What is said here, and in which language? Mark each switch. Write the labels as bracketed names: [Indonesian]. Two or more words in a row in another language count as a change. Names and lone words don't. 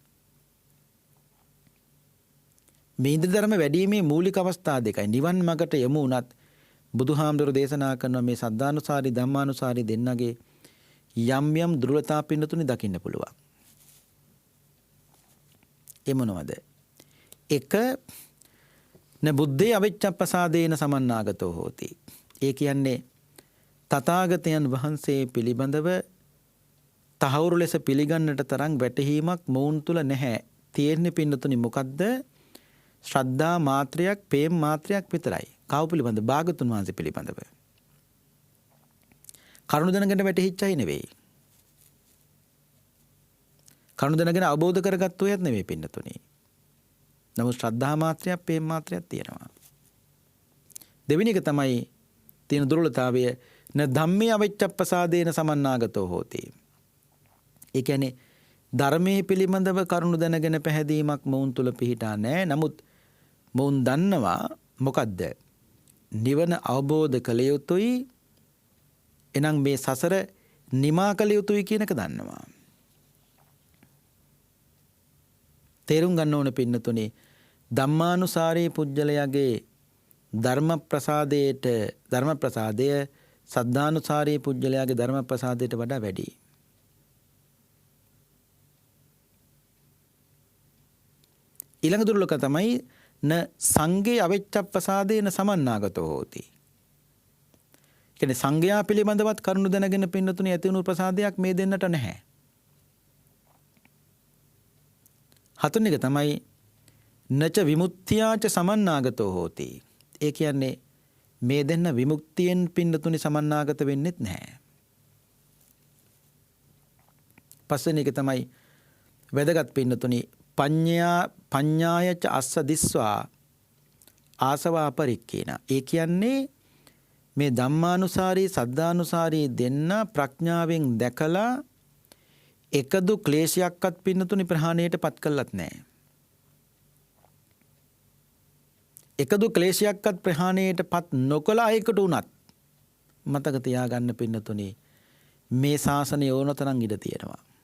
[Sinhala] මේ ඉන්ද්‍රිය ධර්ම වැඩිීමේ මූලික අවස්ථා දෙකයි. නිවන් මගට යමු උනත් බුදුහාමුදුරු දේශනා කරන මේ සද්ධානුසාරී ධම්මානුසාරී දෙන්නගේ යම් යම් දුර්වලතා පින්නතුනි දකින්න පුළුවන්. ඒ මොනවද? [Pali] එක න බුද්ධේ අවිච්ඡප්පසාදේන සමන්නාගතෝ හෝති. [Sinhala] ඒ කියන්නේ තථාගතයන් වහන්සේ පිළිබඳව තහවුරු ලෙස පිළිගන්නට තරම් වැටහීමක් මොවුන් තුල නැහැ. තියෙන්නේ පින්නතුනි මොකද්ද? ශ්‍රද්ධා මාත්‍රයක්, ප්‍රේම මාත්‍රයක් විතරයි. කව පිළිබඳ? භාගතුන් වහන්සේ පිළිබඳව. කරුණ දැනගෙන වැටහිච්චයි නෙවෙයි. කරුණ දැනගෙන අවබෝධ කරගත්තු අයත් නෙවෙයි පින්නතුනි. නමුත් ශ්‍රද්ධා මාත්‍රයක්, ප්‍රේම මාත්‍රයක් තියෙනවා. දෙවෙනි එක තමයි තියෙන දුර්වලතාවය [Pali] න ධම්මේ අවිච්ඡප්පසාදේන සමන්නාගතෝ හෝති. [Sinhala] ඒ කියන්නේ ධර්මයේ පිළිබඳව කරුණු දැනගෙන පැහැදීමක් මොවුන් තුල පිහිටා නැහැ. නමුත් මොවුන් දන්නවා මොකද්ද? නිවන අවබෝධ කළ යුතුයි. එනම් මේ සසර නිමා කළ යුතුයි කියන එක දන්නවා. තේරුම් ගන්න ඕන පින්නතුනි ධම්මානුසාරී පුජ්‍යලයාගේ ධර්ම ප්‍රසාදය සද්ධානුසාරී පුජ්‍යලයාගේ ධර්ම ප්‍රසාදයට වඩා වැඩි. ඊළඟ දුර්ලභක තමයි [Pali] න සංඝේ අවිච්ඡප්පසාදේන සමන්නාගතෝ හෝති. [Sinhala] කියන්නේ සංඝයා පිළිබඳවත් කරුණු දැනගෙන පින්නතුනි ඇති වුණු ප්‍රසාදයක් මේ දෙන්නට නැහැ. හතුන් එක තමයි [Pali] නච විමුක්තියාච සමන්නාගතෝ හෝති. [Sinhala] ඒ කියන්නේ මේ දෙන්න විමුක්තියෙන් පින්නතුනි සමන්නාගත වෙන්නෙත් නැහැ. පස්වෙනි එක තමයි වැදගත් පින්නතුනි [Pali] පඤ්ඤායච අස්ස දිස්වා ආසවා පරික්කේන. [Sinhala] ඒ කියන්නේ මේ ධම්මානුසාරී සද්ධානුසාරී දෙන්න ප්‍රඥාවෙන් දැකලා එකදු ක්ලේශයක්වත් පින්නතුනි ප්‍රහාණයට පත් කළත් නැහැ. එකදු ක්ලේශයක්වත් ප්‍රහාණයට පත් නොකළ අයකට උනත් මතක තියාගන්න පින්නතුනි මේ ශාසනය ඕනතරම් ඉඩ තියෙනවා.